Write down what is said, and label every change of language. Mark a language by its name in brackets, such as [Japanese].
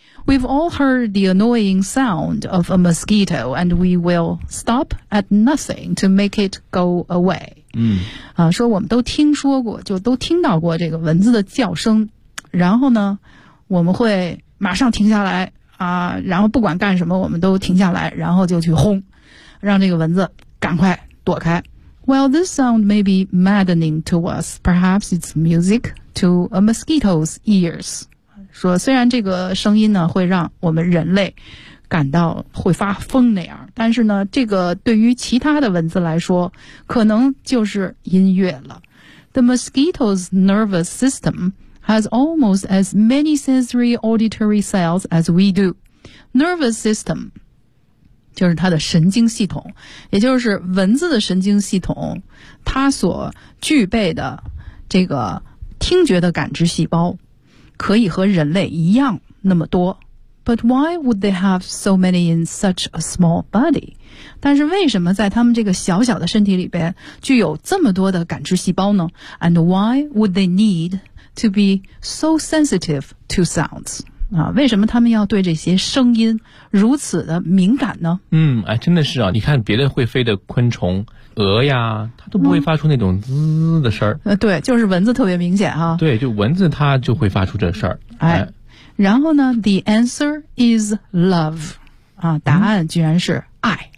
[English] We've all heard the annoying sound of a mosquito, and we will stop at nothing to make it go away. 嗯， [Chinese] 啊，说我们都听说过，就都听到过这个蚊子的叫声，然后呢，我们会马上停下来啊，然后不管干什么，我们都停下来，然后就去轰，让这个蚊子赶快躲开。 [English] Well, this sound may be maddening to us. Perhaps it's music to a mosquito's ears. [Chinese] 说虽然这个声音呢会让我们人类感到会发疯那样，但是呢这个对于其他的蚊子来说可能就是音乐了。 [English] The mosquito's nervous system has almost as many sensory auditory cells as we do. [Chinese] Nervous system 就是它的神经系统，也就是蚊子的神经系统，它所具备的这个听觉的感知细胞可以和人类一样那么多。 [English] But why would they have so many in such a small body? [Chinese] 但是为什么在他们这个小小的身体里边具有这么多的感知细胞呢？ [English] And why would they need to be so sensitive to sounds? [Chinese] 啊，为什么他们要对这些声音如此的敏感呢？嗯，哎，真的是啊，你看别的会飞的昆虫，鹅呀，它都不会发出那种滋的声儿。对，就是蚊子特别明显哈。对，就蚊子它就会发出这事儿。哎，然后呢 ， [English] the answer is love， [Chinese] 啊，答案居然是爱、